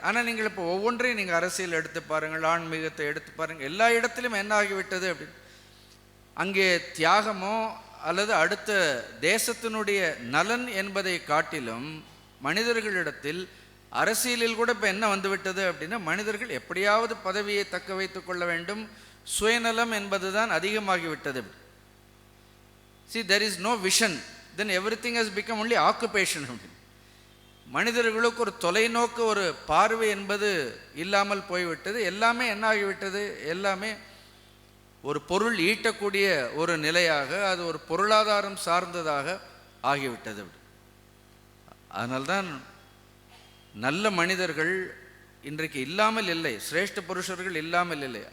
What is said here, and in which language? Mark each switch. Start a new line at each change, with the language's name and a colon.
Tamil: ஆனால் நீங்கள் இப்போ ஒவ்வொன்றையும் நீங்கள் அரசியல் எடுத்து பாருங்கள், ஆன்மீகத்தை எடுத்து பாருங்கள், எல்லா இடத்திலும் என்ன ஆகிவிட்டது அப்படின்னு, அங்கே தியாகமோ அல்லது அடுத்த தேசத்தினுடைய நலன் என்பதை காட்டிலும் மனிதர்களிடத்தில் அரசியலில் கூட இப்போ என்ன வந்துவிட்டது அப்படின்னா, மனிதர்கள் எப்படியாவது பதவியை தக்க வைத்து கொள்ள வேண்டும், சுயநலம் என்பதுதான் அதிகமாகிவிட்டது.
English: See, there is no vision, then everything has become only occupation.
Tamil: மனிதர்களுக்கு ஒரு தொலைநோக்கு, ஒரு பார்வை என்பது இல்லாமல் போய்விட்டது. எல்லாமே என்ன ஆகிவிட்டது, எல்லாமே ஒரு பொருள் ஈட்டக்கூடிய ஒரு நிலையாக, அது ஒரு பொருளாதாரம் சார்ந்ததாக ஆகிவிட்டது. அதனால்தான் நல்ல மனிதர்கள் இன்றைக்கு இல்லாமல் இல்லை, சிரேஷ்ட புருஷர்கள் இல்லாமல் இல்லை.